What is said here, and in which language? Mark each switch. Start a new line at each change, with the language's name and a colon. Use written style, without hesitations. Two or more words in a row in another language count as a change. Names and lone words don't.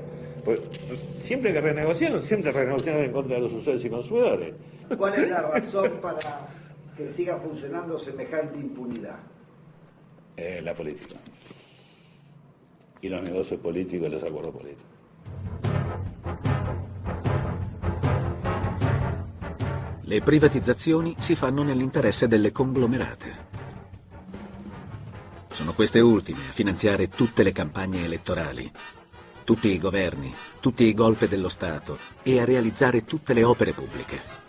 Spanish: Pues, siempre que renegociaron, siempre renegociaron en contra de los usuarios y consumidores. ¿Cuál es la razón para que siga funcionando semejante impunidad? La política. Y los negocios políticos y los acuerdos políticos.
Italian: Le privatizzazioni si fanno nell'interesse delle conglomerate. Sono queste ultime a finanziare tutte le campagne elettorali, tutti i governi, tutti i golpe dello Stato e a realizzare tutte le opere pubbliche.